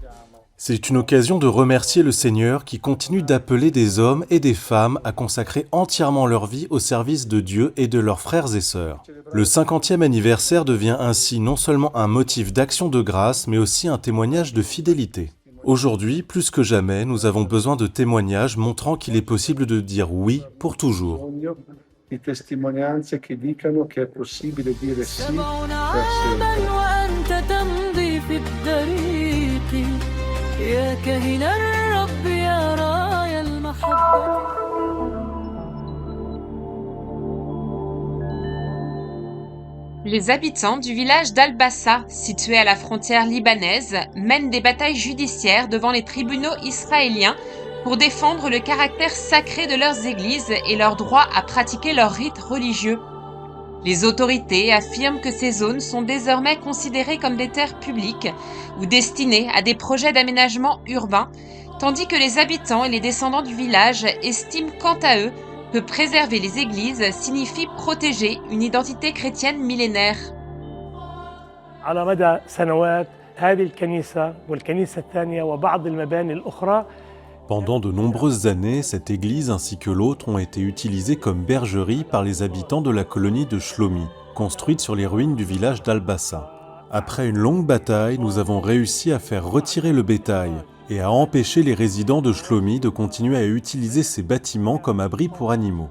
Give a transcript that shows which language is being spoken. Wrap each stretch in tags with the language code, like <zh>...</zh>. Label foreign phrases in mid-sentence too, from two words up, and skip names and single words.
<fr>C'est une occasion de remercier le Seigneur qui continue d'appeler des hommes et des femmes à consacrer entièrement leur vie au service de Dieu et de leurs frères et sœurs. Le 50e anniversaire devient ainsi non seulement un motif d'action de grâce, mais aussi un témoignage de fidélité. Aujourd'hui, plus que jamais, nous avons besoin de témoignages montrant qu'il est possible de dire oui pour toujours.</fr> <it>Di testimonianze che dicano che è possibile dire sì per sempre.</it> <fr>Les habitants du village d'Al-Bassa, situé à la frontière libanaise, mènent des batailles judiciaires devant les tribunaux israéliens pour défendre le caractère sacré de leurs églises et leur droit à pratiquer leurs rites religieux. Les autorités affirment que ces zones sont désormais considérées comme des terres publiques ou destinées à des projets d'aménagement urbain, tandis que les habitants et les descendants du village estiment quant à eux que préserver les églises signifie protéger une identité chrétienne millénaire.</fr> <ar>على مدى سنوات هذه الكنيسة والكنيسة الثانية وبعض المباني الأخرى.</ar> <fr>Pendant de nombreuses années, cette église ainsi que l'autre ont été utilisées comme bergerie par les habitants de la colonie de Shlomi, construite sur les ruines du village d'Al-Bassa. Après une longue bataille, nous avons réussi à faire retirer le bétail et à empêcher les résidents de Shlomi de continuer à utiliser ces bâtiments comme abris pour animaux.</fr>